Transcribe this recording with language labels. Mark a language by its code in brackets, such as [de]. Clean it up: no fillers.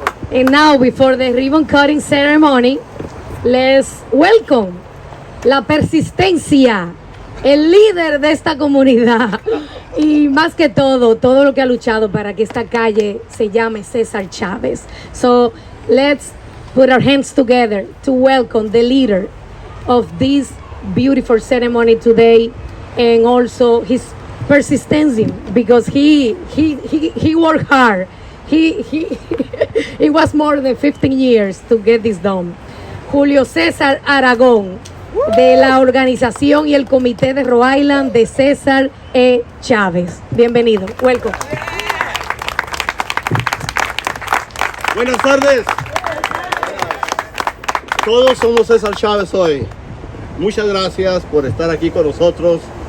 [en] And now, before the ribbon cutting ceremony, let's welcome [es] la persistencia, el líder de esta comunidad y más que todo lo que ha luchado para que esta calle se llame César Chávez. [en] So let's put our hands together to welcome the leader of this beautiful ceremony today, and also his persistence, because he worked hard. It was more than 15 years to get this done. [es] Julio César Aragón, de la organización y el comité de Rhode Island de César e Chávez. Bienvenido. Welcome. Buenas tardes. Todos somos César Chávez hoy. Muchas gracias por estar aquí con nosotros.